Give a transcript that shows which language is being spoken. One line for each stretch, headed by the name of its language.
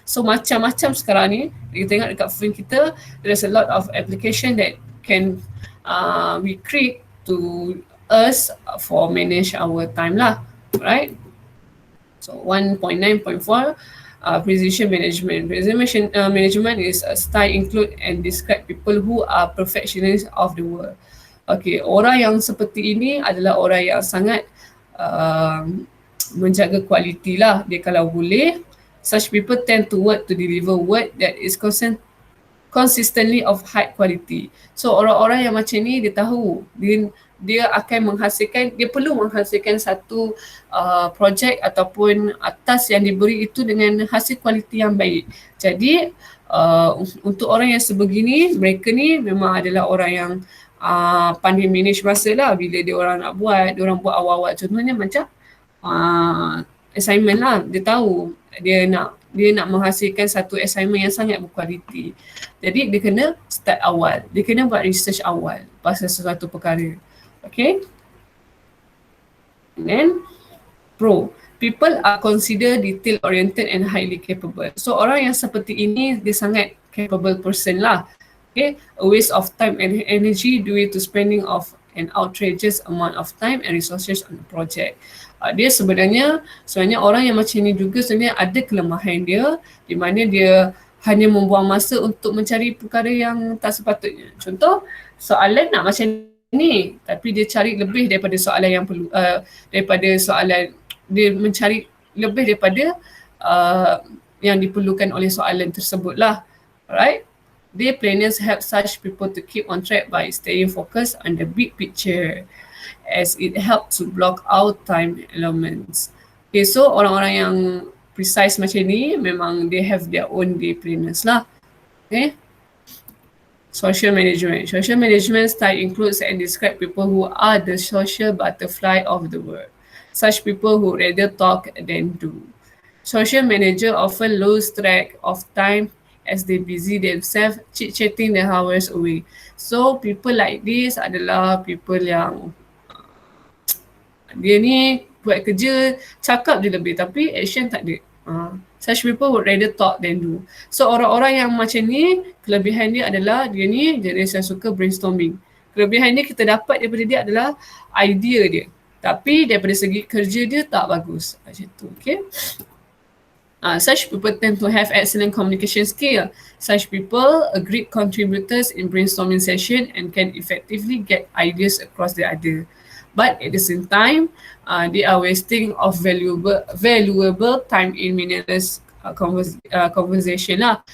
English: So
Malay: macam-macam sekarang ni, kita tengok dekat phone kita,
English: there's a lot of application that can we create to us for manage our time lah, right? So 1.9.4 precision management. Precision management is a style include and describe people who are professionals of the world.
Malay: Okay, orang yang seperti ini adalah orang yang sangat menjaga kualiti lah. Dia kalau boleh,
English: such people tend to work to deliver work that is consistently of high quality.
Malay: So orang-orang yang macam ni dia tahu dia akan menghasilkan, dia perlu menghasilkan satu projek ataupun task yang diberi itu dengan hasil kualiti yang baik. Jadi untuk orang yang sebegini, mereka ni memang adalah orang yang pandai manage masa lah. Bila dia orang nak buat, dia orang buat awal-awal. Contohnya macam assignment lah. Dia tahu dia nak menghasilkan satu assignment yang sangat berkualiti. Jadi dia kena start awal. Dia kena buat research awal pasal sesuatu perkara. Okay.
English: And then pro. People are considered detail oriented and highly capable.
Malay: So orang yang seperti ini dia sangat capable person lah.
English: Okay, a waste of time and energy due to spending of an outrageous amount of time and resources on the project.
Malay: Dia sebenarnya orang yang macam ni juga sebenarnya ada kelemahan dia di mana dia hanya membuang masa untuk mencari perkara yang tak sepatutnya. Contoh, soalan nak macam ni tapi dia cari lebih daripada soalan yang perlu, daripada soalan, dia mencari lebih daripada yang diperlukan oleh soalan tersebut lah.
English: Alright. Day planners help such people to keep on track by staying focused on the big picture as it helps to block out time elements. Okay, so
Malay: orang-orang yang precise macam ni memang
English: they have their own day planners lah. Okay. Social management. Social management style includes and describe people who are the social butterfly of the world. Such people who rather talk than do. Social manager often lose track of time as they busy themselves chit-chatting their hours away. So people like this
Malay: adalah people yang dia ni buat kerja, cakap je lebih tapi action tak ada.
English: Such people would rather talk than do.
Malay: So orang-orang yang macam ni, kelebihan dia adalah dia ni jenis yang suka brainstorming. Kelebihan dia kita dapat daripada dia adalah idea dia. Tapi daripada segi kerja dia tak bagus. Macam tu, okay.
English: Such people tend to have excellent communication skill. Such people are great contributors in brainstorming session and can effectively get ideas across the other. But at the same time, they are wasting of valuable time in meaningless conversation lah.